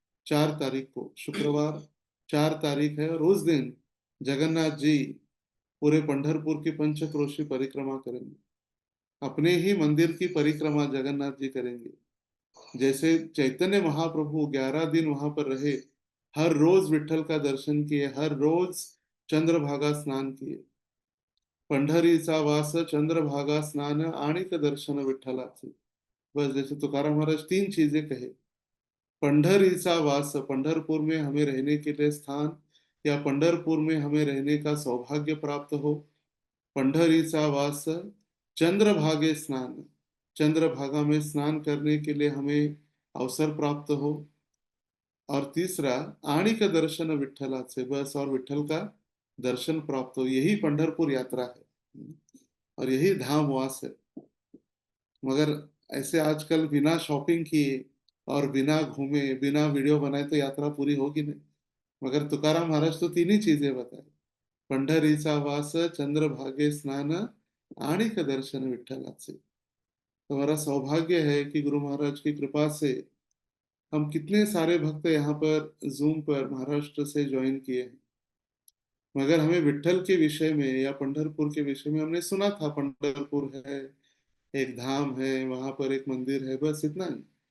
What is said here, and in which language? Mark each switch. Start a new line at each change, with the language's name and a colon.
Hindi: 4 तारीख को, शुक्रवार 4 तारीख है, और उस दिन जगन्नाथ जी पूरे पंढरपुर की पंचक्रोशी परिक्रमा करेंगे। अपने ही मंदिर की परिक्रमा जगन्नाथ जी करेंगे। जैसे चैतन्य महाप्रभु 11 दिन वहां पर रहे, हर रोज विठल का दर्शन किए, हर रोज चंद्रभागा स्नान किए।
Marathi: पंढरीचा वास चंद्रभागा स्नान आणिक दर्शन विठ्ठलाचे।
Hindi: बस, जैसे तुकाराम महाराज 3 चीजें कहे।
Marathi: पंढरीचा वास,
Hindi: पंढरपुर में हमें रहने के लिए स्थान, या पंढरपुर में हमें रहने का सौभाग्य प्राप्त हो।
Marathi: पंढरीचा वास, चंद्रभागे स्नान,
Hindi: चंद्रभागा में स्नान करने के लिए हमें अवसर प्राप्त हो। और तीसरा,
Marathi: आणिक दर्शन विठ्ठलाचे,
Hindi: बस, और विठ्ठल का दर्शन प्राप्त हो। यही पंढरपुर यात्रा है और यही धाम वास है। मगर ऐसे आजकल बिना शॉपिंग किए और बिना घूमे, बिना वीडियो बनाए तो यात्रा पूरी होगी नहीं। मगर तुकाराम महाराज तो 3 ही चीजें बताए।
Marathi: पंढरीचा वास, चंद्रभागे स्नान, आणिक दर्शन विठ्ठलाचे।
Hindi: तो हमारा सौभाग्य है कि गुरु महाराज की कृपा से हम कितने सारे भक्त यहाँ पर जूम पर महाराष्ट्र से ज्वाइन किए हैं। मगर हमें विठ्ठल के विषय में या पंढरपुर के विषय में हमने सुना था, पंढरपुर है, एक धाम है, वहां पर एक मंदिर है, बस इतना ही।